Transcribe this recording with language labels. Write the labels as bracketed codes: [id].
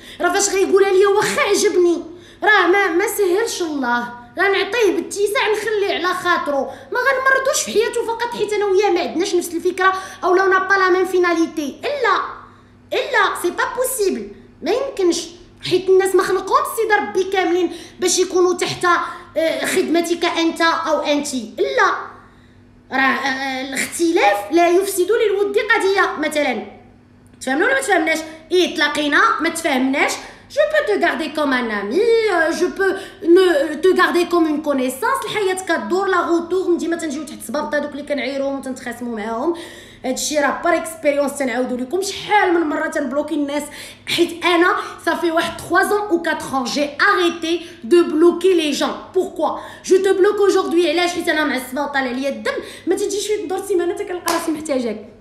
[ar] راه فاش غيقولها لي واخا عجبني، راه ما سهلش الله، غنعطيه باتساع نخليه على خاطرو، ما غنمرضوش في حياته فقط حيت انا وياه ما عندناش نفس الفكره [fr] او لا با لا ميم فيناليتي. [ar] الا [fr] سي با بوسيبل، [ar] ما يمكنش، حيت الناس مخلوقون سيدي ربي كاملين باش يكونوا تحت خدمتك انت او انت. الا راه الاختلاف لا يفسد للود قضيه. مثلا تفهمنا ولا ما تفهمناش؟ [fr] تلاقينا ما تفهمناش، je peux te garder comme un ami, je peux te garder comme une connaissance. [ar] الحياه كدور لا غوتور، ديما تنجيو تحت سبابط هذوك اللي كنعيروهم وتنتخاصموا معاهم. هادشي راه [fr] بار اكسبيريونس [ar] تنعاودوا لكم. شحال من مره تنبلوكي الناس، حيت انا صافي واحد [fr] 3 ans ou 4 ans j'ai arrêté de bloquer les gens. Pourquoi je te bloque aujourd'hui؟ [ar] علاش؟ حيت انا معصبه وطالع ليا الدم، ما تجيش في دور سيمانه كنلقى راسي محتاجاك.